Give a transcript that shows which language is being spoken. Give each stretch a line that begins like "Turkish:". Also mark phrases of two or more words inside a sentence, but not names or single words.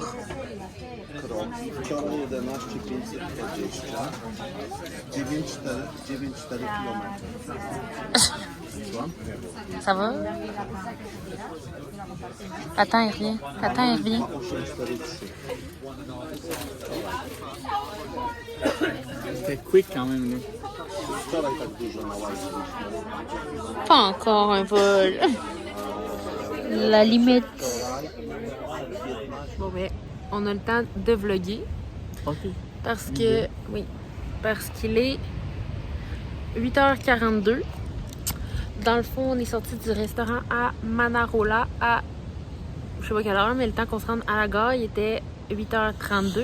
Polish: Wczoraj 11 520, 9,4 km.
French: Ça va? Attends, il revient. Attends, il revient. C'était quick quand même, là.
Polish: Wczoraj tak dużo na łajce byliśmy.
French: Pas encore un vol. La limite. Bon, ben, on a le temps de vlogger. OK. Parce que, oui, parce qu'il est 8h42. Dans le fond, on est sorti du restaurant à Manarola à, je sais pas quelle heure, mais le temps qu'on se rende à la gare, il était 8h32.